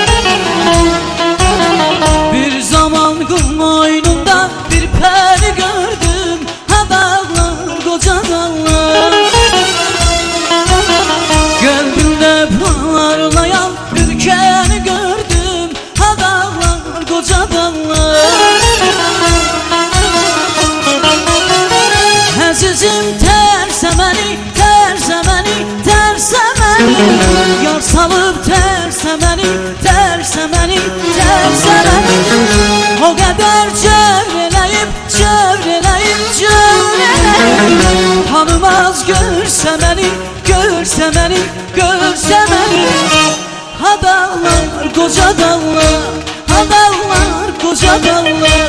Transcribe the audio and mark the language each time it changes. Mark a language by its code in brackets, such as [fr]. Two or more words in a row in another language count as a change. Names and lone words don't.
[tr] Bir zaman koynumda bir peri gördüm, ha dağlar, koca dağlar. Kalbimde parlayan bir keri gördüm, ha dağlar, koca dağlar. [az] Əzizim tərsə məni, tərsə məni, tərsə məni. Yar salıb tərsə məni, tərsə məni, tərsə məni. O qədər cövr eləyib, cövr eləyib, cövr eləyib. Tanımaz görsə məni, görsə məni, görsə məni. [tr] Ha dağlar, koca dağlar, ha dağlar, koca dağlar.